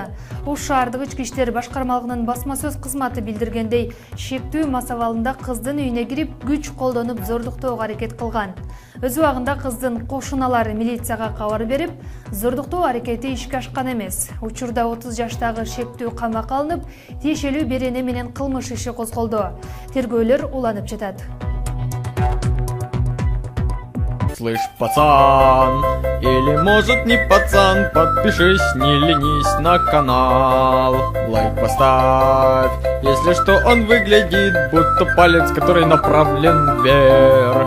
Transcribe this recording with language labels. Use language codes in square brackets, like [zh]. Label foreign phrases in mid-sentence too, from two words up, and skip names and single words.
[ky] Ош шаардык ички иштер башкармалыгынын басма сөз кызматы билдиргендей, шектүү мас абалында кыздын үйүнө кирип, күч колдонуп зордуктоого аракет кылган. Өз убагында кыздын кошуналары милицияга кабар берип, зордуктоо аракети ишке ашкан эмес. Учурда 30 жаштагы шектүү камакка алынып, тиешелүү берене менен кылмыш иши козголду. Тергөөлөр уланып жатат. [ru] Слышь, пацан, или может не пацан, подпишись, не ленись на канал. Лайк поставь, если что, он выглядит, будто палец, который направлен вверх.